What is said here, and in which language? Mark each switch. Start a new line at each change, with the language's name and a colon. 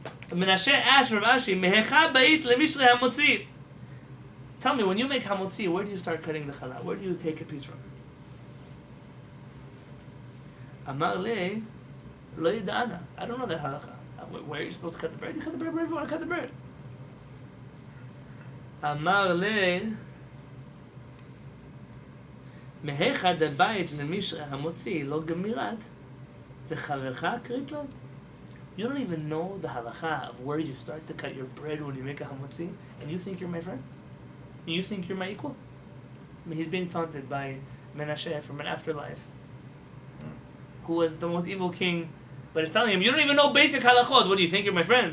English: Menashe asked Rav Ashi,
Aramaic: "Mehecha ba'it lemishle hamotzi."
English: Tell me, when you make hamotzi, where do you start cutting the challah? Where do you take a piece from?
Aramaic: Amar le, lo yida'ana.
English: I don't know that halacha. Where are you supposed to cut the bread? You cut the bread wherever you want to cut the bread.
Aramaic: אמר לי, מהיכא דבית למישרא המוציא לא גמירת, וחברך קרית לו?
English: You don't even know the halacha of where you start to cut your bread when you make a hamotzi, and you think you're my friend? And you think you're my equal? I mean, he's being taunted by Menashe from an afterlife, who was the most evil king, but is telling him, you don't even know basic halachot. What do you think you're my friend?